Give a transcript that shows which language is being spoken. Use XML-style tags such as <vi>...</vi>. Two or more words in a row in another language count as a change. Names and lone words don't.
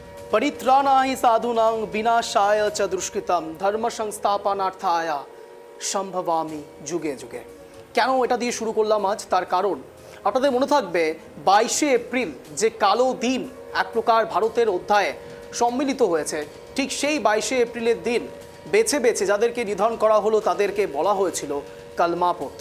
<sa>परित्राणाय साधूनां विनाशाय च दुष्कृतम धर्म संस्थापनार्थाय সম্ভবামি যুগে যুগে।</sa> <bn>কেন এটা দিয়ে শুরু করলাম আজ, তার কারণ আপনাদের মনে থাকবে 22শে এপ্রিল যে কালো দিন এক প্রকার ভারতের অধ্যায়ে সম্মিলিত হয়েছে, ঠিক সেই 22শে এপ্রিলের দিন বেছে বেছে যাদেরকে নিধন করা হলো তাদেরকে বলা হয়েছিল কালমা পড়তে।</bn>